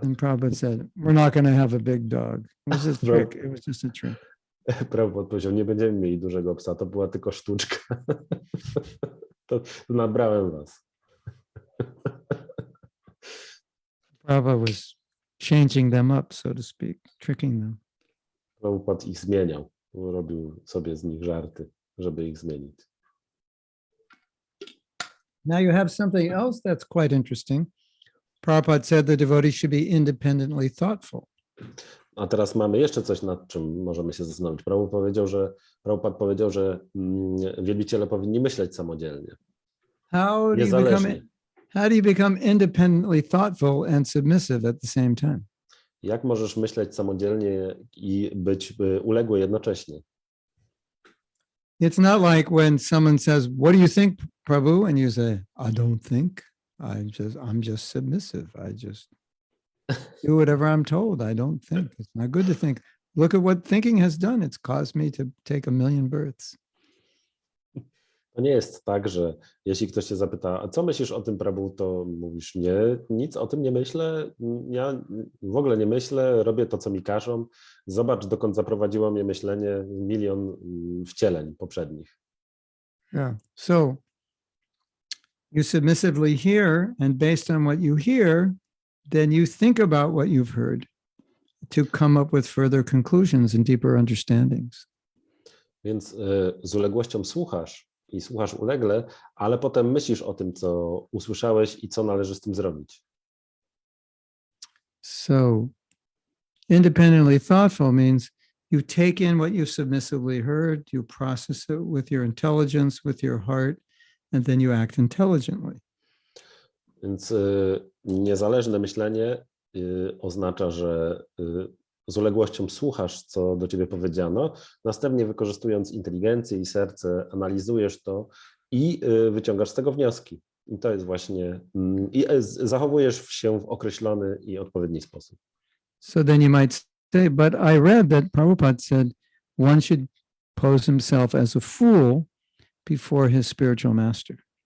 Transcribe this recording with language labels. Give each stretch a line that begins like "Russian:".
English: And Prabhupada said, "We're not going to have a big dog. It was a trick. It was just a trick."
Polish: Prabhupada powiedział, nie będziemy mieli dużego psa, to była tylko sztuczka. To nabrałem was.
English: Prabhupada was changing them up, so to speak, tricking them.
Polish: Prabhupada ich zmieniał, robił sobie z nich żarty, żeby ich zmienić.
English: Now you have something else that's quite interesting. Prabhupada said the devotee should be independently thoughtful.
Polish: A teraz mamy jeszcze coś, nad czym możemy się zastanowić. Prabhupada powiedział, że wielbiciele powinni myśleć samodzielnie, niezależnie.
English: How do you become independently thoughtful and submissive at the same time?
Polish: Jak możesz myśleć samodzielnie i być uległy jednocześnie?
English: It's not like when someone says, "What do you think, Prabhu?" And you say, "I don't think. I'm just submissive. I just do whatever I'm told. I don't think. It's not good to think. Look at what thinking has done. It's caused me to take 1,000,000 births."
Polish: To nie jest tak, że jeśli ktoś cię zapyta, a co myślisz o tym, Prabhu, to mówisz, nie, nic o tym nie myślę, ja w ogóle nie myślę, robię to, co mi każą. Zobacz, dokąd zaprowadziło mnie myślenie 1,000,000 wcieleń poprzednich.
English: Yeah. So you submissively hear, and based on what you hear, then you think about what you've heard to come up with further conclusions and deeper understandings.
Polish: Więc z uległością słuchasz i słuchasz ulegle, ale potem myślisz o tym, co usłyszałeś i co należy z tym zrobić.
English: So independently thoughtful means you take in what you submissively heard, you process it with your intelligence, with your heart, and then you act intelligently.
Polish: Więc niezależne myślenie oznacza, że z uległością słuchasz, co do ciebie powiedziano, następnie wykorzystując inteligencję i serce, analizujesz to i wyciągasz z tego wnioski. I to jest właśnie, i zachowujesz się w określony i odpowiedni sposób.
English: So then you might say, but I read that Prabhupada said one should pose himself as a fool before his spiritual master.